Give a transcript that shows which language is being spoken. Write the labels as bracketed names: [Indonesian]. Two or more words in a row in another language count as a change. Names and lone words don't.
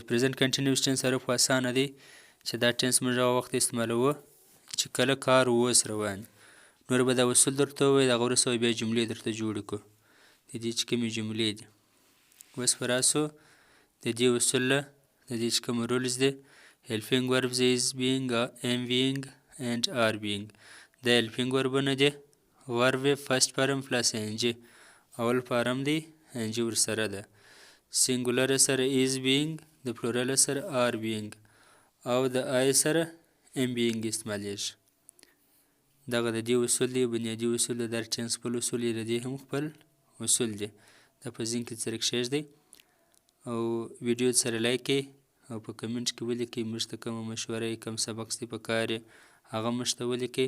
[English] present continuous tense [Pashto] تعارف خو اسانه دی چې دا ټینس موږ هغه وخت استعمالوو چې کله کار اوس روان. نور به دا اصول درته ووایي، د هغه وروسته بیا جملې درته جوړې کړو، د دې چې کومې جملې دي. اوس په راسو د دې اصول د دې چې کوم رولز دی. [English] helping verbs is being, am being and are being. [Pashto] دا helping verbونه دي. [English] verb first form plus ing، [Pashto] اول فارم دی، ing ورسره ده. [English] singular سره is being، د plural سره are being، [Pashto] او د I سره [English] am being [Pashto] استعمالیږي. دغه د دې اصول دی، بنیادي اصول د در ټینس خپل اصول یې د دې هم خپل اصول دی. دا په ذهن کې سره کښېږدئ او ویډیو سره لایک کړئ او په کمنټ کې ولیکئ موږ ته کومه مشوره یې، کوم سبق چې په کار یې هغه موږ ته ولیکئ.